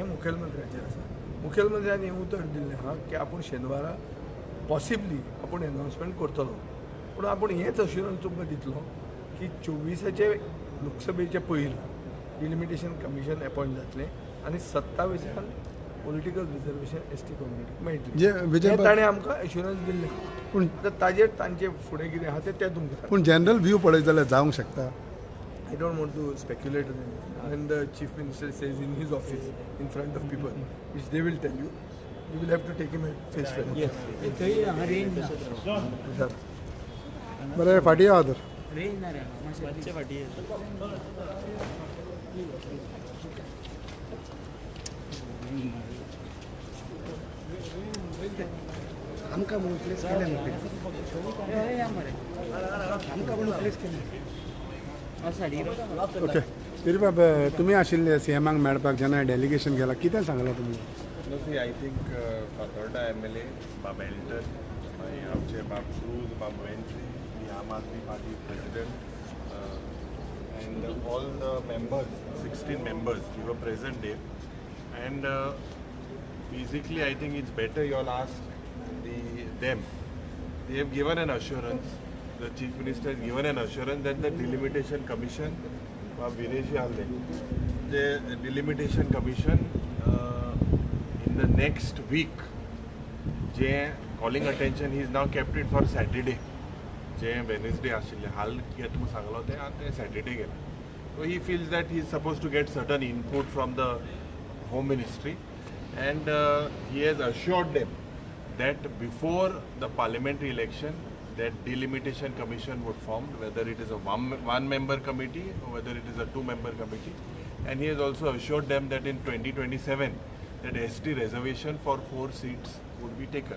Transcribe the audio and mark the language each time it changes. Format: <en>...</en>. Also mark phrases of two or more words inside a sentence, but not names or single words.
<kok>मुखेलमंत्र्याचेर आसा मुखेलमंत्र्यान हें उतर दिल्लें आहा की आपूण शेनवारा पॉसिबली आपूण एनावन्समेंट करतलो पूण आपूण हेंच अश्युरन्स तुमकां दितलो की 24 लोकसभेचे पयलीं</kok> <en>Delimitation Commission appoint</en> <kok>जातलें आनी 27</kok> <en>political reservation ST</en> <kok>कम्युनिटीक मेळटलें हें ताणें आमकां एश्युरन्स दिल्लें पूण ताजेर तांचे फुडें कितें आहा तें तुमकां पूण</kok> <en>general view</en> <kok>पळयत जाल्यार जावंक शकता</kok> <en>I don't want to speculate on anything. When the chief minister says in his office, in front of people, which they will tell you, you will have to take him at face value. Yes.</en> <kok>बरें फाटी या तर आमकां म्हणून प्लेस केलें आमकां म्हणून प्लेस केलें ओके तरी बाब तुमी आशिल्ले सीएमाक मेळपाक जेन्ना डेलिगेशन गेलां कितें सांगलां तुमी</kok> <en>I think Fatorda MLA बाब एल्टन</en> <kok>मागीर आमचे</kok> <en>बाब क्रूज बाब वेंट्री आम आदमी पार्टी President and all the members 16 members who were present there and basically I think it's better you all ask them. They have given an assurance, the Chief Minister has given an assurance that the Delimitation Commission, the Delimitation Commission in the next week, calling attention, he is now kept it for Saturday. Wednesday</en> <kok>आशिल्ले हाल घेत म्हणून सांगलो ते आनी ते सॅटर्डे गेले</kok> <en>So he feels that he is supposed to get certain input from the Home Ministry and he has assured them that before the parliamentary election that delimitation commission would form, whether it is a one member committee or whether it is a 2-member committee, and he has also assured them that in 2027 that ST reservation for 4 seats would be taken.</en>